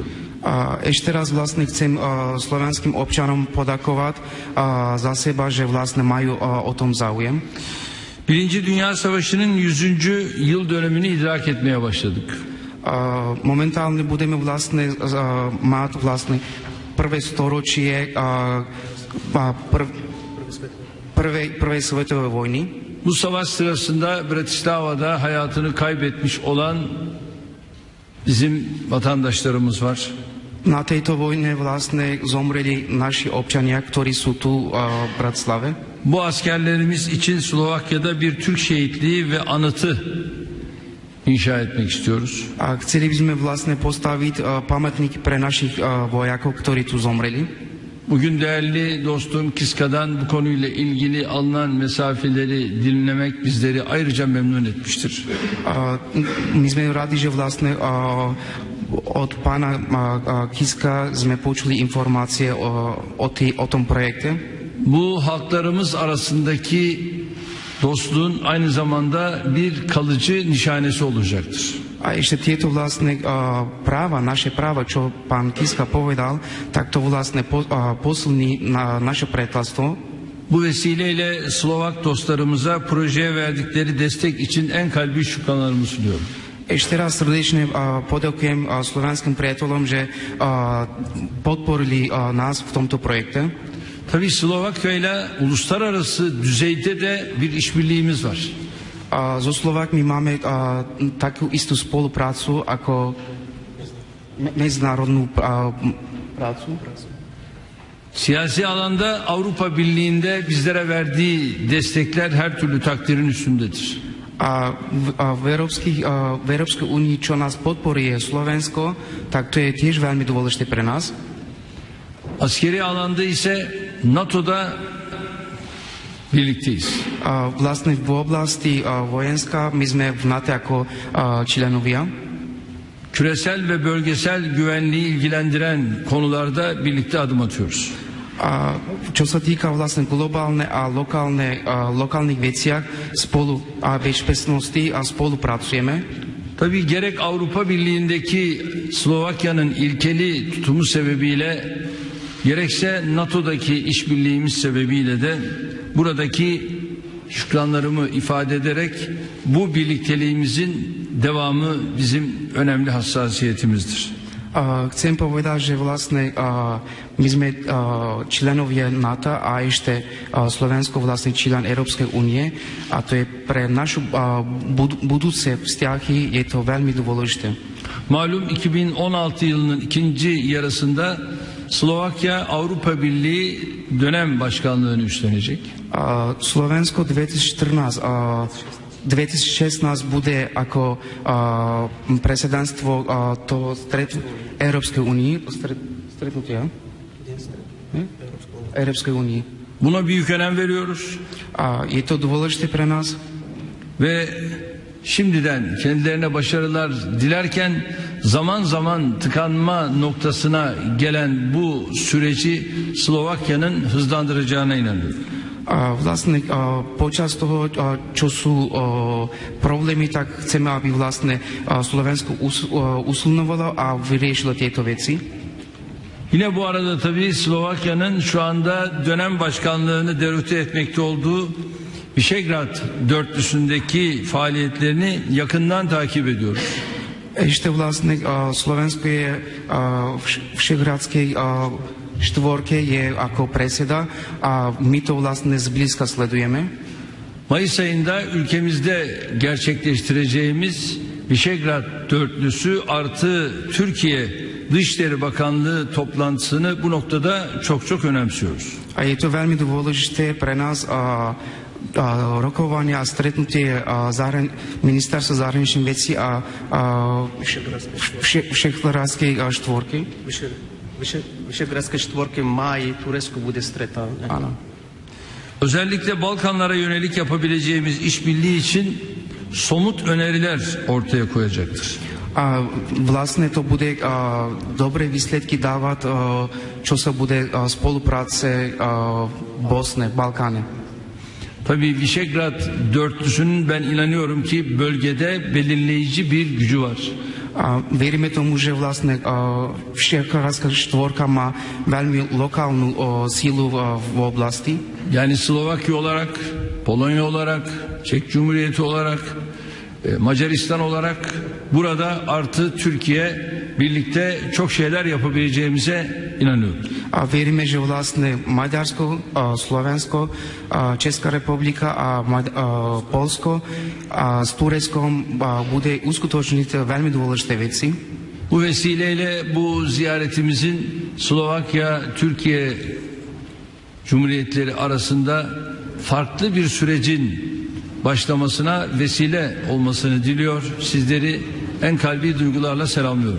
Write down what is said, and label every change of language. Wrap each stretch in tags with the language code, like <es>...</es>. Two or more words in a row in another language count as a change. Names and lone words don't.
<sk>Ešte raz vlastne chcem slovenským občanom podakovať za seba, že vlastne majú o tom záujem.</sk> <tr>Birinci Dünya Savaşı'nın 100. yıl dönümünü idrak etmeye başladık.</tr> <sk>Momentálne budeme vlastne mať vlastne prvé storočie prvej svetovej vojny.</sk> <tr>Bu savaş sırasında Bratislava'da hayatını kaybetmiş olan bizim vatandaşlarımız var.</tr> <sk>Na tejto vojne vlastne zomreli naši občania, ktorí sú tu v Bratislave.</sk> <tr>Bu askerlerimiz için Slovakya'da bir Türk şehitliği ve anıtı inşa etmek istiyoruz.</tr> <sk>A chceli by sme vlastne postaviť pamätník pre našich vojakov, ktorí tu zomreli.</sk> <tr>Bugün değerli dostum Kiska'dan bu konuyla ilgili alınan mesafeleri dinlemek bizleri ayrıca memnun etmiştir.</tr> <sk>My sme radi, že vlastne od pána Kiska sme počuli informácie o tom projekte.</sk> <tr>Bu halklarımız arasındaki dostluğun aynı zamanda bir kalıcı nişanesi olacaktır.</tr> <sk>A ešte tieto vlastne práva, naše práva, čo pán Kiska povedal, tak to vlastne posilní naše priateľstvo.</sk> <tr>Bu vesileyle Slovak dostlarımıza projeye verdikleri destek için en kalbi şükranlarımı sunuyorum.</tr> <sk>Ešte raz srdečne poďakujem slovenským priateľom, že podporili nás v tomto projekte.</sk> <tr>Tabii Slovakya ile uluslararası düzeyde de bir işbirliğimiz var.</tr> <sk>So Slovakmi máme takú istú spoluprácu ako medzinárodnú prácu.</sk> <tr>Siyasi alanda Avrupa Birliği'nde bizlere verdiği destekler her türlü takdirin üstündedir.</tr> <sk>V Európskej únii, čo nás podporuje Slovensko, tak to je tiež veľmi dôležité pre nás.</sk> <tr>Askeri alanda ise NATO'da birlikteyiz.</tr> <sk>Vlastne v oblasti vojenská my sme v NATO ako členovia.</sk> <tr>Küresel ve bölgesel güvenliği ilgilendiren konularda birlikte adım atıyoruz.</tr> <sk>Čo sa týka vlastne globálne a lokálnych veciach spolu a bezpečnosti a spolupracujeme.</sk> <tr>Tabii gerek Avrupa Birliği'ndeki Slovakya'nın ilkeli tutumu sebebiyle gerekse NATO'daki işbirliğimiz sebebiyle de buradaki şükranlarımı ifade ederek bu birlikteliğimizin devamı bizim önemli hassasiyetimizdir.</tr> <sk>Chcem povedať, že vlastne my sme členovia NATO a ešte Slovensko vlastne člen Európskej únie a to je pre našu budúce vzťahy je to veľmi dôležité.</sk> <tr>Malum 2016 yılının ikinci yarısında Slovakya Avrupa Birliği dönem başkanlığını üstlenecek.</tr> <sk>Slovensko 2016 bude ako predsedníctvo toho Európskej únie, stretnutia Európskej únie.</sk> <tr>Buna büyük önem veriyoruz.</tr> <sk>Je to dôležité pre nás.</sk> <tr>Ve şimdiden kendilerine başarılar dilerken zaman zaman tıkanma noktasına gelen bu süreci Slovakya'nın hızlandıracağına inanıyorum.</tr> <sk>Vlastne počas toho, čo sú problémy, tak chceme, aby vlastne Slovensko usilňovalo a vyriešilo tieto veci.</sk> <tr>Yine bu arada tabii Slovakya'nın şu anda dönem başkanlığını devrüte etmekte olduğu Visegrad dörtlüsündeki faaliyetlerini yakından takip ediyoruz.</tr> <sk>Ešte vlastne Slovensko je v Visegradskej štvorke je ako predseda a my to vlastne zblízka sledujeme.</sk> <tr>Mayıs ayında ülkemizde gerçekleştireceğimiz Visegrad dörtlüsü artı Türkiye Dışişleri Bakanlığı toplantısını bu noktada çok önemsiyoruz.</tr> <sk>A je to veľmi dôležité pre nás rokovania a stretnutie ministerstva zahraničných vecí a Visegradskej štvorky. Visegrádskej štvorke máji Turecko bude stretávať. Áno.</sk> <tr>Özellikle Balkanlara yönelik yapabileceğimiz işbirliği için somut öneriler ortaya koyacaktır.</tr> <sk>Vlastne to bude dobré výsledky dávať, čo sa bude spolupráce Bosne, Balkáne.</sk> <tr>Tabii Visegrad dörtlüsünün ben inanıyorum ki bölgede belirleyici bir gücü var.</tr> <sk>Veríme tomu, že vlastne Vyšehradská štvorka má veľmi lokálnu sílu v oblasti.</sk> <tr>Yani Slovakya olarak, Polonya olarak, Çek Cumhuriyeti olarak, Macaristan olarak burada artı Türkiye birlikte çok şeyler yapabileceğimize inanıyorum.</tr> <sk>Veríme, že vlastne Maďarsko, Slovensko, Česká republika a Polsko s Tureckom bude uskutočniť veľmi dôležité veci.</sk> <tr>Bu vesileyle bu ziyaretimizin Slovakya, Türkiye Cumhuriyetleri arasında farklı bir sürecin başlamasına vesile olmasını diliyor. Sizleri en kalbi duygularla selamlıyorum.</tr>